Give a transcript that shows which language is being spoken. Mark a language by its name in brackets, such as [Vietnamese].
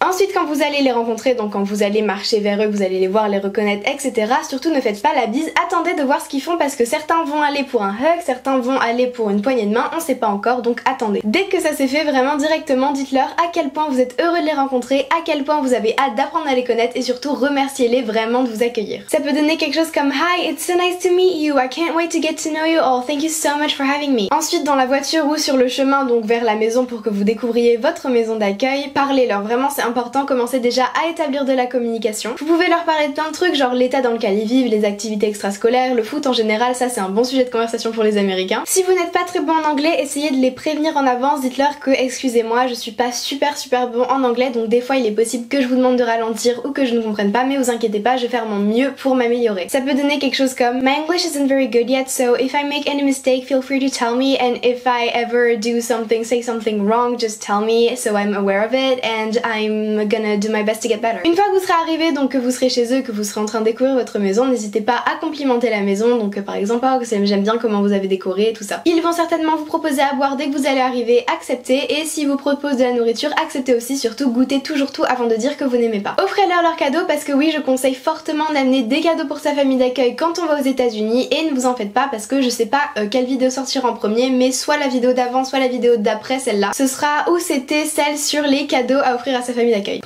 [French] Ensuite quand vous allez les rencontrer, donc quand vous allez marcher vers eux, vous allez les voir, les reconnaître, etc. Surtout ne faites pas la bise, attendez de voir ce qu'ils font parce que certains vont aller pour un hug, certains vont aller pour une poignée de main, on sait pas encore, donc attendez. Dès que ça s'est fait, vraiment directement dites-leur à quel point vous êtes heureux de les rencontrer, à quel point vous avez hâte d'apprendre à les connaître et surtout remerciez-les vraiment de vous accueillir. Ça peut donner quelque chose comme [English] Hi, it's so nice to meet you, I can't wait to get to know you all, thank you so much for having me. [French] Ensuite dans la voiture ou sur le chemin donc vers la maison pour que vous découvriez votre maison d'accueil, parlez-leur, vraiment c'est important, commencez déjà à établir de la communication. Vous pouvez leur parler de plein de trucs genre l'état dans lequel ils vivent, les activités extrascolaires, le foot en général, ça c'est un bon sujet de conversation pour les Américains. Si vous n'êtes pas très bon en anglais, essayez de les prévenir en avance, dites-leur que excusez-moi je suis pas super bon en anglais donc des fois il est possible que je vous demande de ralentir ou que je ne comprenne pas mais vous inquiétez pas, je vais faire mon mieux pour m'améliorer. Ça peut donner quelque chose comme [English] My English isn't very good yet, so if I make any mistake, feel free to tell me, and if I ever do something, say something wrong, just tell me so I'm aware of it and I'm gonna do my best to get better. [French] Une fois que vous serez arrivé, donc que vous serez chez eux, que vous serez en train de découvrir votre maison, n'hésitez pas à complimenter la maison, donc par exemple, oh, j'aime bien comment vous avez décoré et tout ça. Ils vont certainement vous proposer à boire dès que vous allez arriver, acceptez, et s'ils vous proposent de la nourriture, acceptez aussi, surtout goûtez toujours tout avant de dire que vous n'aimez pas. Offrez-leur leurs cadeaux parce que oui, je conseille fortement d'amener des cadeaux pour sa famille d'accueil quand on va aux États-Unis et ne vous en faites pas parce que je sais pas quelle vidéo sortira en premier mais soit la vidéo d'avant soit la vidéo d'après celle-là ce sera ou c'était celle sur les cadeaux à offrir à sa famille d'accueil.